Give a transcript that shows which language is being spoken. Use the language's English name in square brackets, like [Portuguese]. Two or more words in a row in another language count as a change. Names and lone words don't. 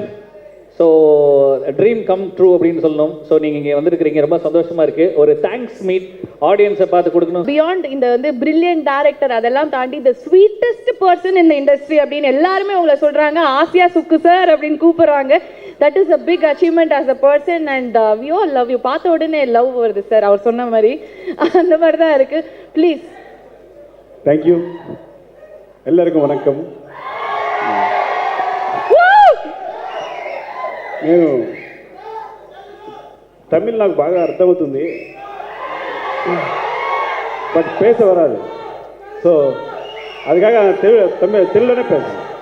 [Tamil] ஸோ [English] dream come true [Tamil] அப்படின்னு சொல்லணும். ஸோ நீங்கள் இங்கே வந்திருக்கிறீங்க, ரொம்ப சந்தோஷமா இருக்கு. ஒரு தேங்க்ஸ் மீட் ஆடியன்ஸை பார்த்து கொடுக்கணும். பியாண்ட் இந்த வந்து [English] brilliant director [Tamil] அதெல்லாம் தாண்டி [English] the sweetest person in the industry [Tamil] அப்படின்னு எல்லாருமே உங்களை சொல்றாங்க. ஆசியா சுக்கு சார் அப்படின்னு கூப்பிடுறாங்க. [English] that is a big achievement as a person and we all love you. [Tamil] பார்த்த உடனே லவ் வருது சார், அவர் சொன்ன மாதிரி அந்த மாதிரி தான் இருக்கு. ப்ளீஸ். தேங்க்யூ. எல்லாருக்கும் வணக்கம். [Telugu] నేను తమిళ్ నాకు బాగా అర్థమవుతుంది, బట్ [Tamil] பேச வராது. [Telugu] సో అది కాక తెలుగులోనే పేసాను.